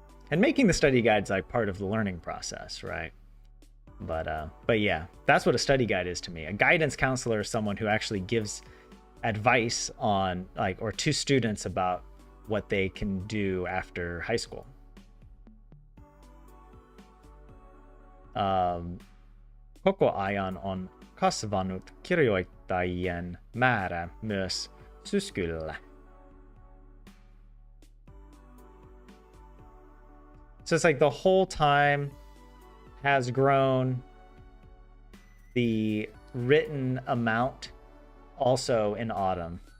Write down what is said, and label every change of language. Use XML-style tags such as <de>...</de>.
<en>And making the study guide's like part of the learning process, right? But yeah, that's what a study guide is to me. A guidance counselor is someone who actually gives advice on or to students about what they can do after high school.</en> <fi>Koko ajan on kasvanut kirjoittajien määrä myös syskyllä.</fi> <en>So it's like the whole time has grown the written amount also in autumn.</en>